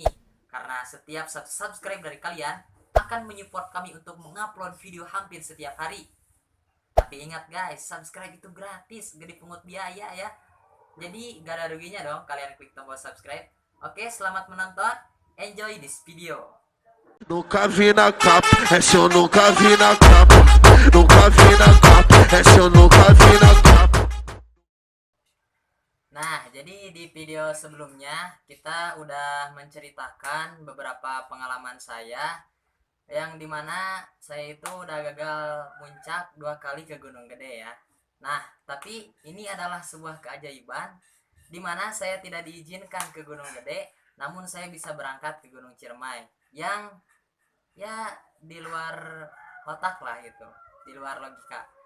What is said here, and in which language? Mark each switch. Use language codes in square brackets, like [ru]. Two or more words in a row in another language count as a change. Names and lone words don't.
[id] Karena setiap satu subscribe dari kalian akan menyupport kami untuk mengupload video hampir setiap hari. Tapi ingat guys, subscribe itu gratis, gak dipungut biaya ya. Jadi gak ada ruginya dong kalian klik tombol subscribe. Oke, selamat menonton. [en] Enjoy this video. [pt] Nunca vi na capa, essa eu nunca vi na capa. Nunca vi na capa, essa eu nunca vi na capa. [id] Nah, jadi di video sebelumnya kita udah menceritakan beberapa pengalaman saya yang dimana saya itu udah gagal muncak 2 kali ke Gunung Gede ya. Nah, tapi ini adalah sebuah keajaiban dimana saya tidak diizinkan ke Gunung Gede, namun saya bisa berangkat ke Gunung Ciremai yang ya di luar kotak lah gitu, di luar logika.